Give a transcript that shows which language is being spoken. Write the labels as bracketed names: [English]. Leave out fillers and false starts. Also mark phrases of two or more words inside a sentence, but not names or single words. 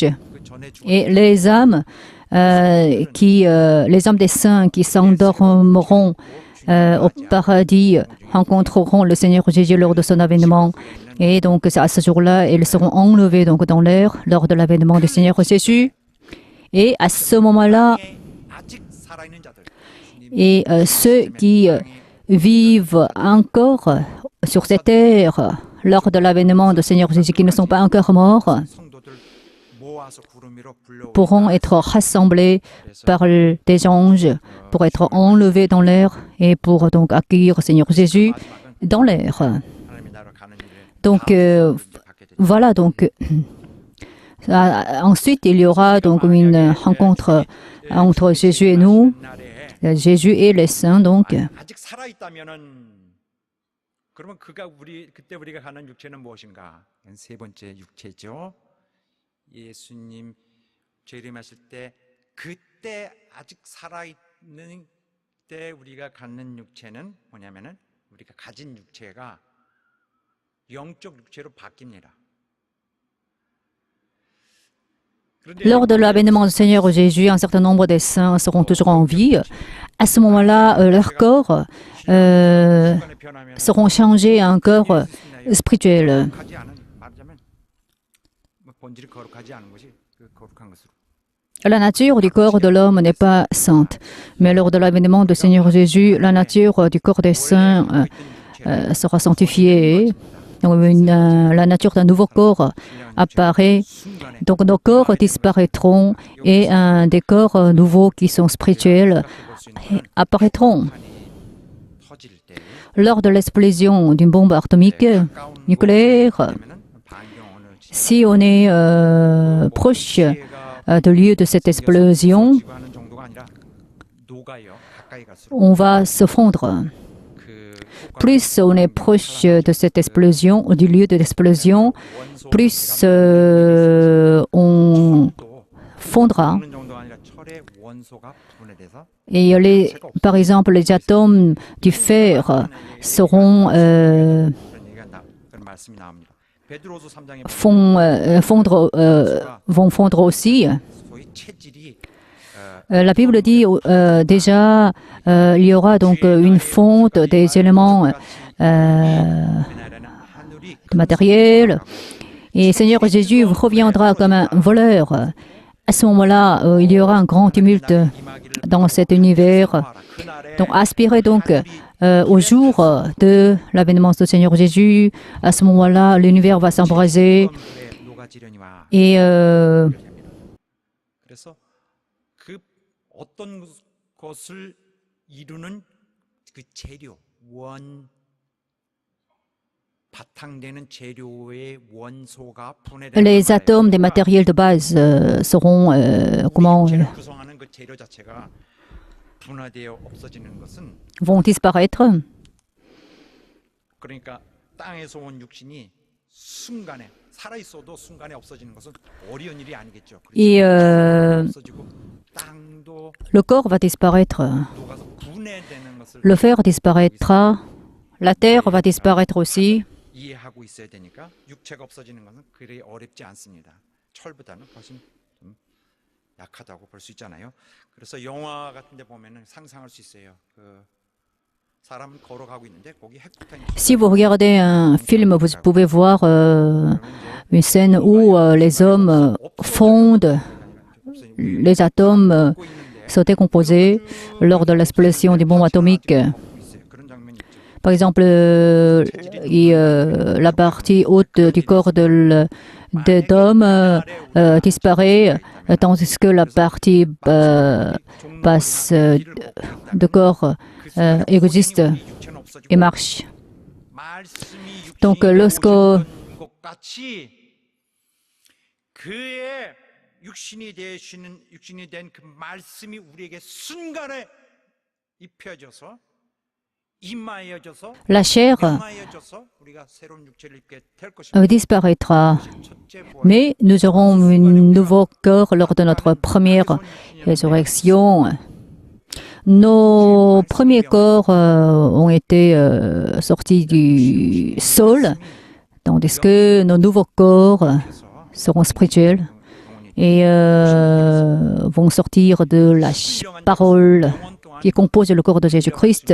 [French] Et les âmes des saints qui s'endormeront au paradis rencontreront le Seigneur Jésus lors de son avènement. Et donc, à ce jour-là, ils seront enlevés donc, dans l'air lors de l'avènement du Seigneur Jésus. Et à ce moment-là, [Korean] 아직 살아있는 자들 [French] et ceux qui vivent encore sur cette terre lors de l'avènement du Seigneur Jésus, qui ne sont pas encore morts, [Korean] 성도들 모아서 구름 위로 불러오리라. [French] pourront être rassemblés par des anges pour être enlevés dans l'air et pour donc accueillir le Seigneur Jésus dans l'air. [Korean] 하나님의 나라로 가는 일에 [French] Donc [Korean] 받게 되죠. [French] voilà, donc ensuite il y aura donc une rencontre entre Jésus et nous, [Korean] 날에 [French] Jésus et les saints donc. [Korean] 아직 살아 있다면은 그러면 그때 우리가 가는 육체는 무엇인가? 세 번째 육체죠. 예수님 재림하실 때 그때 아직 살아 있는 때 우리가 갖는 육체는 뭐냐면은 우리가 가진 육체가 영적 육체로 바뀝니다. [French] Lors de l'avènement du Seigneur Jésus, un certain nombre des saints seront toujours en vie. À ce moment-là, leurs corps seront changés à un corps spirituel. [Korean] 거룩하지 않은 말하자면 본질이 거룩하지 않은 것이 그 거룩한 것으로. [French] La nature du corps de l'homme n'est pas sainte. Mais lors de l'avènement du Seigneur Jésus, la nature du corps des saints sera sanctifiée. Donc, la nature d'un nouveau corps apparaît. Donc nos corps disparaîtront et des corps nouveaux qui sont spirituels apparaîtront. [Korean] 터질 때 [French] Lors de l'explosion d'une bombe atomique nucléaire, si on est proche du lieu de cette explosion, [Korean] 지구하는 정도가 아니라 녹아요. 가까이 갈수록 [French] on va se fondre. [Korean] 그 [French] Plus on est proche de cette explosion, ou du lieu de l'explosion, plus on fondra. [Korean] 녹는 정도가 아니라 철의 원소가 분해돼서 [French] Et par exemple, les atomes du fer seront [Korean] 그런 말씀이 나옵니다. 베드로서 3장에 [French] vont fondre aussi. [Korean] 소위 체질이 [French] La Bible dit déjà il y aura donc une fonte des éléments de matériel. Et Seigneur Jésus reviendra comme un voleur. À ce moment-là, il y aura un grand tumulte dans cet univers. Donc, aspirez donc au jour de l'avènement du Seigneur Jésus. À ce moment-là, l'univers va s'embraser. [Korean] 녹아지려니와 [French] Et [Korean] 그래서 그 어떤 것을 이루는 그 재료 원 바탕되는 재료의 원소가 분해되는 [French] Les atomes des matériels de base seront [Korean] 육체를 구성하는 그 재료 자체가 분화되어 없어지는 것은 [French] vont disparaître. [Korean] 그러니까 땅에서 온 육신이 순간에 살아 있어도 순간에 없어지는 것은 어려운 일이 아니겠죠. [French] Et [Korean] 없어지고 땅도 [French] le corps va disparaître. [Korean] 녹아서 분해되는 것을 [French] Le fer disparaîtra. La terre va disparaître aussi. [Korean] 이해하고 있어야 되니까 육체가 없어지는 것은 그리 어렵지 않습니다. 철보다는 훨씬 좀 약하다고 볼 수 있잖아요. 그래서 영화 같은 데 보면은 상상할 수 있어요. 그 사람은 걸어가고 있는데 거기 핵폭탄이 [French] Si vous regardez un film, vous pouvez voir une scène où les hommes fondent, les atomes sont décomposés lors de l'explosion des bombes atomiques. [Korean] 그런 장면이 있죠. [French] Par exemple, la partie haute du corps d'homme disparaît, tandis que la partie basse du corps existe et marche. Donc, lorsque [Korean] 그의 육신이 된 그 말씀이 우리에게 순간에 입혀져서 임하여져서 [French] la chair [Korean] 임하여져서 우리가 새로운 육체를 입게 될 것입니다. [French] disparaîtra, [Korean] 첫째 부활. [French] mais nous aurons un nouveau corps lors de notre première résurrection. Nos premiers corps ont été sortis du sol, tandis que nos nouveaux corps seront spirituels et vont sortir de la parole qui compose le corps de Jésus-Christ.